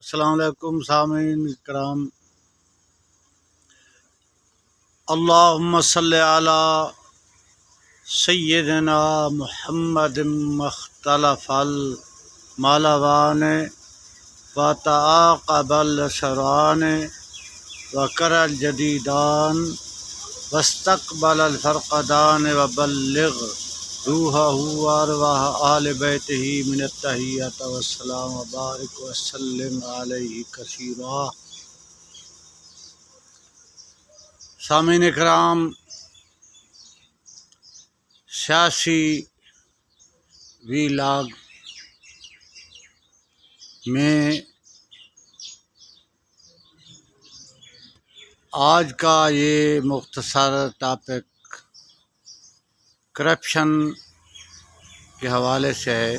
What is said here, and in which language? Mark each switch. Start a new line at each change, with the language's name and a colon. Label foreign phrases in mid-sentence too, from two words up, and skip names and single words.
Arabic: السلام علیکم سامعین کرام، اللہم صلی علی سیدنا محمد مختلف المالوان و تعاقب الشران وکر الجدیدان واستقبل الفرقدان وبلغ روحہ وارواح آل بیتہ من التحیات والسلام وبارک وسلم علیہ کثیرا۔
Urdu: سامعین کرام، سیاسی ویلاگ میں آج کا یہ مختصر ٹاپک کرپشن کے حوالے سے ہے۔